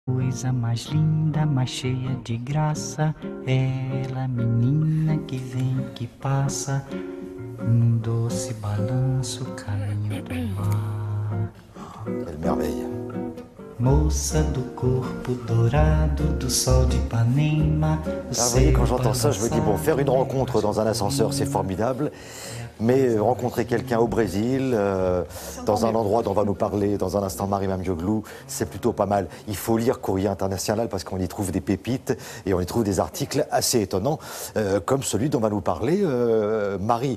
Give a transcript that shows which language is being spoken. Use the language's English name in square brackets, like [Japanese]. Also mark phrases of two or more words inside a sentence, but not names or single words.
[Portuguese] Coisa mais linda, mais cheia de graça, ela, menina que vem, que passa, num doce balanço, caminho do mar. [French] Quelle merveille. [Portuguese] Moça do corpo dourado do sol de Ipanema. [French] Ah, vous voyez, quand j'entends ça, je me dis, bon, faire une rencontre dans un ascenseur, c'est formidable. Mais rencontrer quelqu'un au Brésil, dans un endroit dont on va nous parler dans un instant Marie Mamdioglou, c'est plutôt pas mal. Il faut lire Courrier International parce qu'on y trouve des pépites et on y trouve des articles assez étonnants, comme celui dont va nous parler Marie.